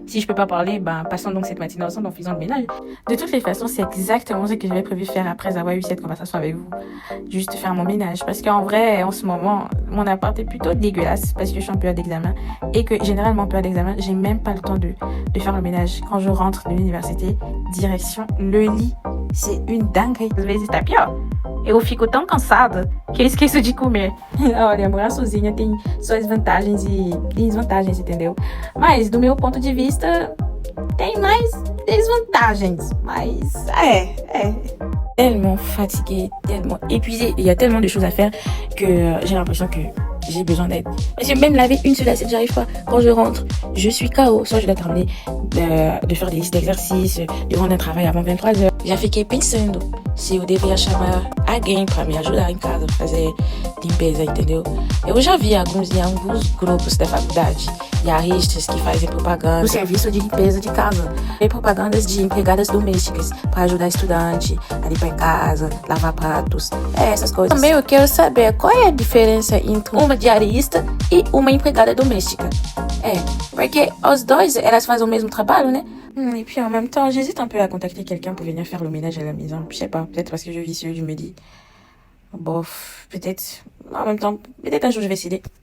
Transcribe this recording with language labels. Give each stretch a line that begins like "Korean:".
French: Si je peux pas parler, passons donc cette matinée ensemble en faisant le ménage. De toutes les façons, c'est exactement ce que j'avais prévu faire après avoir eu cette conversation avec vous. Juste faire mon ménage. Parce qu'en vrai, en ce moment, mon appart est plutôt dégueulasse parce que je suis en période d'examen et que généralement en période d'examen, j'ai même pas le temps de faire le ménage. Quand je rentre de l'université, direction le lit. C'est une dinguerie.
Portuguese: Às vezes tá pior. Eu fico tão cansada que eu esqueço de comer. Olha, morar sozinha tem suas vantagens e desvantagens, entendeu? Mas, do meu ponto de vista, tem mais desvantagens.
French: Mas, tellement fatiguée, tellement épuisée. Il y a tellement de choses à faire que j'ai l'impression que j'ai besoin d'aide. Parce que même laver une seule assiette, j'arrive pas. Quand je rentre, je suis KO. Soit je dois terminer de faire des listes d'exercices, de rendre un travail avant 23h.
Portuguese: Já fiquei pensando se eu deveria chamar alguém para me ajudar em casa, fazer limpeza, entendeu? Eu já vi em alguns grupos da faculdade diaristas que fazem propaganda do serviço de limpeza de casa. Tem propagandas de empregadas domésticas para ajudar estudante a limpar em casa, lavar pratos, essas coisas. Também eu quero saber qual é a diferença entre uma diarista e uma empregada doméstica. Porque os dois, elas fazem o mesmo trabalho, né?
French: Et puis en même temps, j'hésite un peu à contacter quelqu'un pour venir faire le ménage à la maison. Je sais pas, peut-être parce que je vis seule, je me dis, bof, peut-être, en même temps, peut-être un jour je vais essayer.